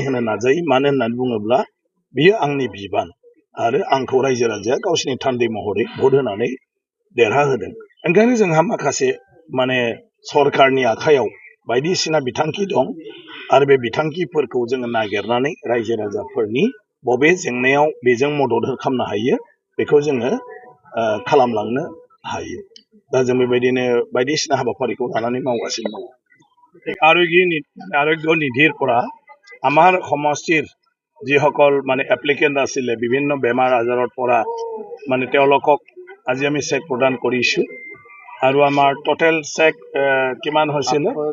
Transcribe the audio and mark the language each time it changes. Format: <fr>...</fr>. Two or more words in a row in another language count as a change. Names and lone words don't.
<brx>होनो नाजायो मानो होननानै बुङोब्ला बियो आंनि बिबान आरो आंखौ रायजो राजाया गावसिनि थान्दै महरै भट होनानै देरहाहोदों ओंखायनो जोंहा माखासे माने सरकारनि आखायाव बायदिसिना बिथांखि दं आरो बे बिथांखिफोरखौ जोङो नागिरनानै रायजो राजाफोरनि बबे जेंनायाव बेजों मदद खालामनो हायो बेखौ जोङो खालामलांनो हायो दा जों बेबायदिनो बायदिसिना हाबाफारिखौ लानानै मावगासिनो दङ</brx> <as>আৰোগ্য নিধিৰ পৰা আমাৰ সমষ্টিৰ যিসকল মানে এপ্লিকেণ্ট আছিলে বিভিন্ন বেমাৰ আজাৰৰ পৰা মানে তেওঁলোকক আজি আমি চেক প্ৰদান কৰিছোঁ আৰু আমাৰ টোটেল চেক কিমান হৈছিলে</as>